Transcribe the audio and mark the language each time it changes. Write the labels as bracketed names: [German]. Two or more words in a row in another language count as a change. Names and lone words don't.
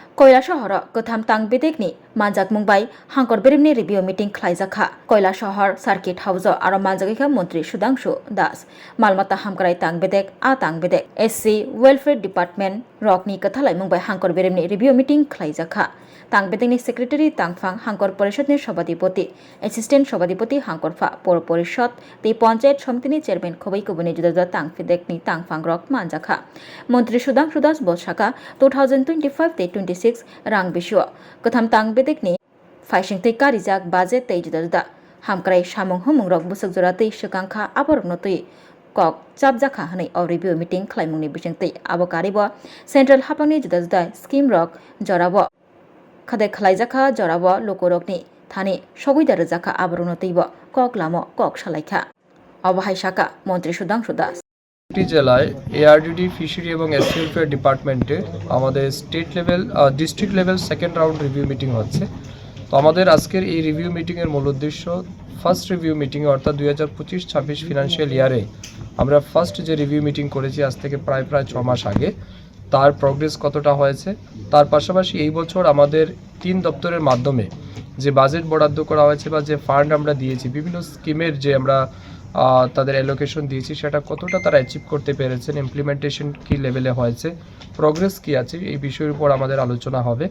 [Kok Borok] কয়লা শহর গোথাম তাং বেদেকনি মানজাক মুম্বাই হাঙ্কর বেরেমনি [English] review meeting [Kok Borok] খ্লাইজাখা কয়লা শহর সার্কিট হাউস আর মানজাগিখা মন্ত্রী সুধাংশু দাস মালমাতা হামক্রাই তাং বেদেক তাং বেদেক এসসি ওয়েলফেয়ার ডিপার্টমেন্ট রকনি কথালাই মুম্বাই হাঙ্কর বেরেমনি [English] review meeting [Kok Borok] খ্লাইজাখা তাং বেদেকনি সেক্রেটারি তাংফাং হাঙ্কর পরিষদনি সভাধিপতি অ্যাসিস্ট্যান্ট সভাধিপতি হাঙ্করফা পৌর পরিষদ তে পঞ্চায়েত সমিতিনি চেয়ারম্যান খবৈ কুবনি জুদা জুদা তাং বেদেকনি তাংফাং রক মানজাখা মন্ত্রী সুধাংশু দাস বলসাকা 2025-26 rang bisho katham tang bedekni faishing te karijak baje tei juda juda hamkrai samung humung rok busuk jora tei shikangkha aborok no tei kok chapjakha hanai o [English] review meeting [Kok Borok] khlaimungni bising tei abo karibo central hapangni juda juda scheme rok jorabo khade khlaijaka jorabo lokorokni thani soguida rejaka aborok no teibo kok lamo kok salaikha অবহাই শাখা মন্ত্রী সুধাংশু দাস [Bangla] জেলায় এআরডিডি ফিশারি এবং এসসি ওয়েলফেয়ার ডিপার্টমেন্টে আমাদের [English] state level district level second round review meeting [Bangla] হচ্ছে। তো আমাদের আজকের এই [English] review meeting [Bangla] মূল উদ্দেশ্য [English] first review meeting [Bangla] অর্থাৎ 2025-26 [English] financial year [Bangla] আমরা ফার্স্ট যে [English] review meeting [Bangla] করেছি আজ থেকে প্রায় 6 মাস আগে তার প্রোগ্রেস কতটা হয়েছে, তার পাশাপাশি এই বছর আমাদের 3 দপ্তরের মাধ্যমে যে বাজেট বরাদ্দ করা হয়েছে বা যে ফান্ড আমরা দিয়েছি বিভিন্ন স্কিমের যে আমরা তাদের অ্যালোকেশন দিয়েছি সেটা কতটা তারা অ্যাচিভ করতে পেরেছেন, ইমপ্লিমেন্টেশন কী লেভেলে হয়েছে, প্রোগ্রেস কী আছে এই বিষয়ের উপর আমাদের আলোচনা হবে।